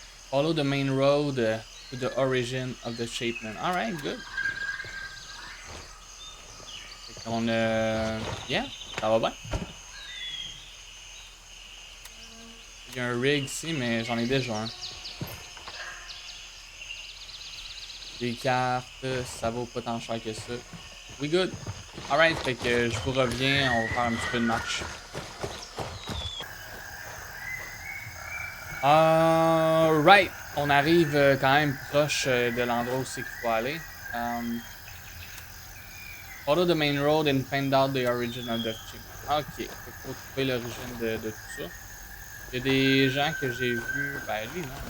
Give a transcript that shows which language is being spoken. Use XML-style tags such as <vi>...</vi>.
<en>Follow the main road to the origin of the Shapeman. Alright, good.</en> <fr>Fait qu'on yeah, ça va bien. Il y a un rig ici, mais j'en ai déjà un. Des cartes, ça vaut pas tant cher que ça.</fr> <en>We good.</en> <fr>Alright, fait que je vous reviens, on va faire un petit peu de match. Right, on arrive quand même proche de l'endroit où c'est qu'il faut aller.</fr> <en>Follow the main road and find out the origin of the chip.</en> <fr>Ok, il faut trouver l'origine de tout ça. Il y a des gens que j'ai vus. Ben lui, non.</fr>